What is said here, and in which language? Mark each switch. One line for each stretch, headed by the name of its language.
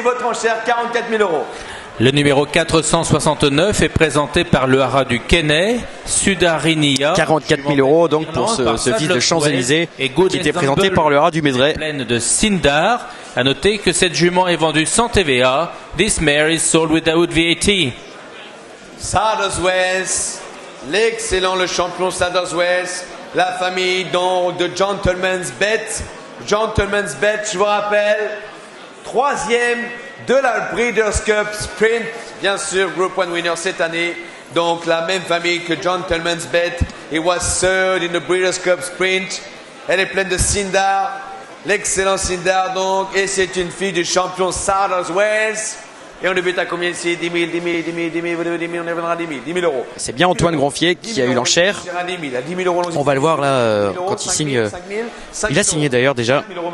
French: Votre enchère, 44 000 euros. Le numéro 469 est présenté par le haras du Quesnay, Sudarinia. 44 000 euros donc pour ce fils de Champs-Élysées qui était présenté par le haras du Mézeray. Pleine de Sindar. À noter que cette jument est vendue sans TVA.
English: This mare is sold without VAT.
French: Saderswells, l'excellent, le champion Saderswells, la famille donc de Gentleman's Bet. Gentleman's Bet, je vous rappelle, 3e de la Breeders' Cup Sprint, bien sûr, Group 1 winner cette année. Donc la même famille que Gentleman's Bet.
English: It was third in the Breeders' Cup Sprint.
French: Elle est pleine de Sindar, l'excellent Sindar donc, et c'est une fille du champion Saderswells. Et on débute à combien ici? 10 000, 10 000, 10 000, 10 000, 10 000, on reviendra à 10 000, 10 000 euros. C'est bien Antoine Gronfier qui a eu l'enchère. On va le voir là quand il signe. Il a signé d'ailleurs déjà.